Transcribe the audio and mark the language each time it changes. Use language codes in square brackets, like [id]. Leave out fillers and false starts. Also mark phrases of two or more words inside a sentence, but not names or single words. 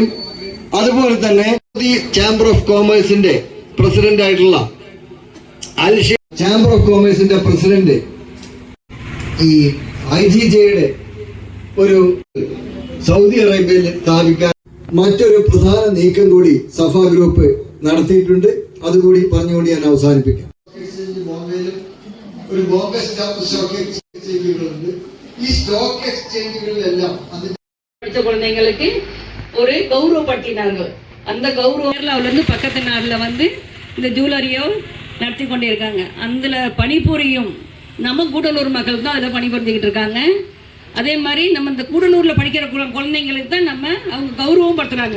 [ml] അതുപോലെ തന്നെ ചേംബർ ഓഫ് കോമേഴ്സിന്റെ പ്രസിഡന്റ് ആയിട്ടുള്ള ചേംബർ ഓഫ് കോമേഴ്സിന്റെ പ്രസിഡന്റ് ഈ IGJയുടെ ഒരു സൗദി അറേബ്യയിൽ സ്ഥാപിക്കാൻ മറ്റൊരു പ്രധാന നീക്കം കൂടി സഫ ഗ്രൂപ്പ് നടത്തിയിട്ടുണ്ട്. അതുകൂടി പറഞ്ഞുകൊണ്ട് ഞാൻ അവസാനിപ്പിക്കാം. ബോംബെയിലും ഒരു ബോംബെ സ്റ്റോക്ക് എക്സ്ചേഞ്ചുകളുണ്ട്. ഈ സ്റ്റോക്ക് എക്സ്ചേഞ്ചുകളിലെല്ലാം [ta] படிச்ச குழந்தைங்களுக்கு ஒரு கௌரவப்படுத்தினார்கள். அந்த கௌரவ பக்கத்து நாடுல இந்த ஜூவலரியோ நடத்தி கொண்டே இருக்காங்க. அதுல பணிபுரியும் நம்ம கூடலூர் மக்கள் தான் அதில் பணிபுரிஞ்சுக்கிட்டு இருக்காங்க. அதே மாதிரி நம்ம இந்த கூடலூர்ல படிக்கிற குழந்தைங்களுக்கு தான் அவங்க கௌரவம் படுத்துறாங்க.